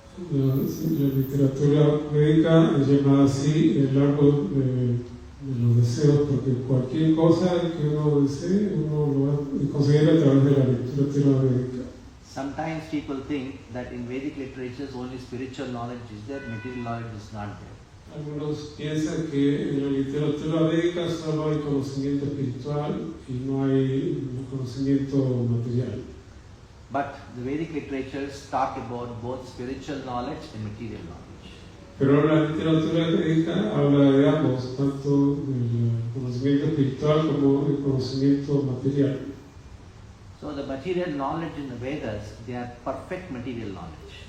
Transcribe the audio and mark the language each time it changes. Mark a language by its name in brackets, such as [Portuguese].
[Spanish] La literatura védica es llamada así el árbol los deseos, porque cualquier cosa que uno desee, uno lo va a conseguir a través de la literatura védica. [English] Sometimes people think that in Vedic literatures only spiritual knowledge is there, material knowledge is not there. [Spanish] Algunos piensan que en la literatura védica solo hay conocimiento espiritual y no hay conocimiento material. [English] But the Vedic literatures talk about both spiritual knowledge and material knowledge. [Spanish] Pero la literatura védica habla de ambos, tanto del conocimiento espiritual como del conocimiento material. [English] So the material knowledge in the Vedas, they are perfect material knowledge.